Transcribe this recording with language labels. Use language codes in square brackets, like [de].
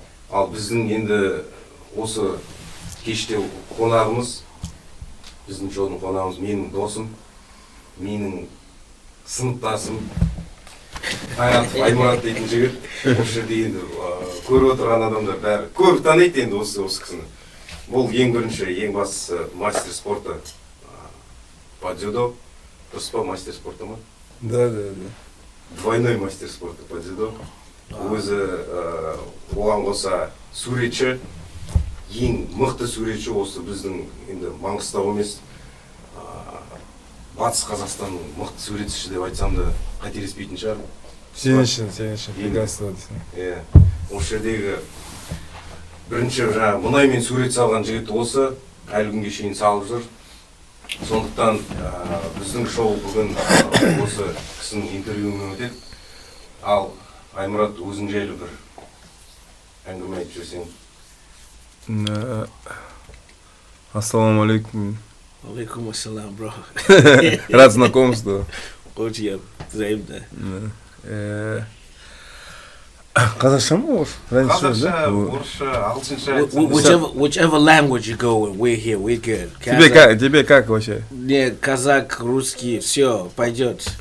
[kk] Ал біздің енді осы кеште қонағымыз, біздің шоудың қонағымыз менің досым, менің сыныптасым, Таңатов Аймұрат дейтін жігіт. Осы жерде енді көріп отырған адамдар бәрі көп таниды енді осы кісіні. Бұл ең бірінші, ең бастысы [ru] мастер спорта по дзюдо. [kk] Дұрыс па, [ru] мастер спорта [kk] ма? [ru] Да. Двойной мастер спорта по дзюдо. [kk] Өзі оған қоса суретші, ең мықты суретші осы біздің енді Маңғыстау емес, Батыс Қазақстанның мықты суретшісі деп айтсам да қателеспейтін шығар. Сен үшін, прекрасно дейсің. Осы жердегі бірінші мұнаймен сурет салған жігіт осы, әлі күнге шейін салып жүр. Сондықтан біздің шоу бүгін осы кісінің интервьюімен өтеді. Ал Аймұрат, өзің жайлы бір әңгіме айтып жүрсең. Ассаламу алейкум. Алейкум ассалам, бро. [ru] Рад знакомству. Очень взаимно. [kk] Қазақша ма орыс? Қазақша, орысша, ағылшынша. [en] Whichever language you go with, we're here, we're good. [ru] Тебе как вообще? Не, казак, русский, все, пойдет.